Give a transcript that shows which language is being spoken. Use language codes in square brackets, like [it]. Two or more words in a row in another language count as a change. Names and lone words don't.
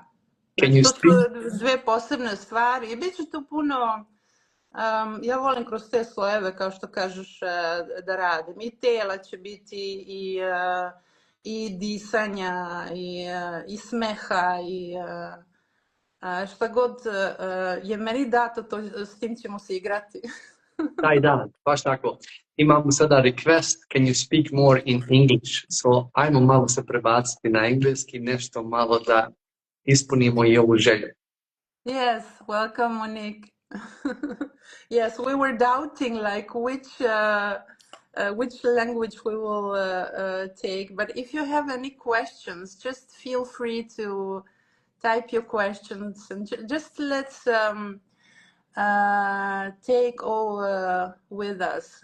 [sr] To su dve posebne stvari i bit će tu puno, ja volim kroz te slojeve, kao što kažeš, da radim. I tela će biti i disanja i smeha i šta god je meni dato, s tim ćemo se igrati. Taj dan, baš tako. Imamo sada request, [en] can you speak more in English? [sr] So, ajmo malo se prebaciti na engleski, nešto malo da ispunimo i ovu želju. [en] Yes, welcome Monique. Yes, we were doubting like which language we will take, but if you have any questions, just feel free to type your questions and just let's take all with us.